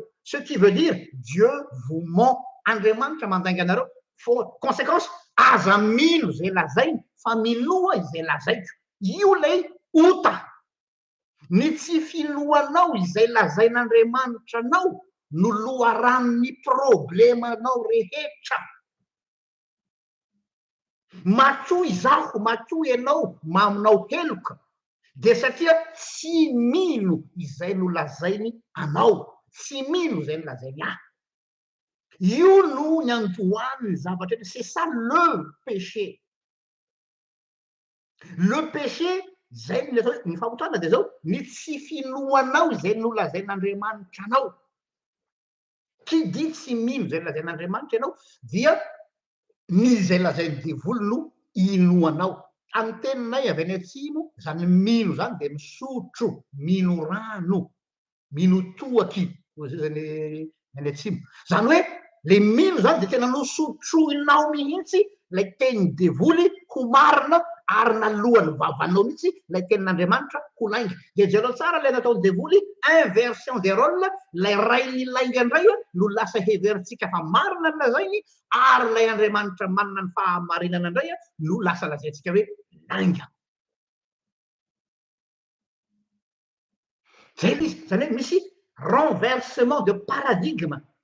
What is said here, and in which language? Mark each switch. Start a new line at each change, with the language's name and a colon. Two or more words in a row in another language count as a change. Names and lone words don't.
French: Ce qui veut dire Dieu vous ment,
Malagasy: Andriamanitra mandainga anareo. Conséquence aza mino zay lazainy fa minoa izay lazaiko. Io lay ota. Ny tsy finoanao izay lazain'Andriamanitra anao no loharan'ny problemanao rehetra. Matoa izaho, matoa ianao maminao heloka dia satria tsy mino izay no lazainy anao, tsy mino izay no lazainy ahy. Io no ny andohan'ny zavatra,
French: c'est ça le péché. Le péché
Malagasy: zay ny atao hoe ny fahotana dia zao ny tsy finoanao izay no lazain'Andriamanitra anao.
French: Qui dit
Malagasy: tsy mino izay lazain'Andriamanitra ianao dia ny izay lazainy devoly no inoanao. Amin'ny teninay avy any atsimo zany mino zany dia misotro, mino rano, mino toaky zany any atsimo. Zany hoe le mino zany dia tena nosotroinao mihitsy lay tenin'ny devoly ho marina ary nalohany vavanao mihitsy lay tenin'Andriamanitra ho lainga. Dia jereo tsara lay nataon'ny devoly
French: inversion des rôles,
Malagasy: lay ray lainga indray no lasa heverintsika fa marina ny lazainy ary lay Andriamanitra manana ny fahamarinana indray no lasa lazaintsika hoe lainga. Zay izy, zany hoe misy
French: renversement de paradigme.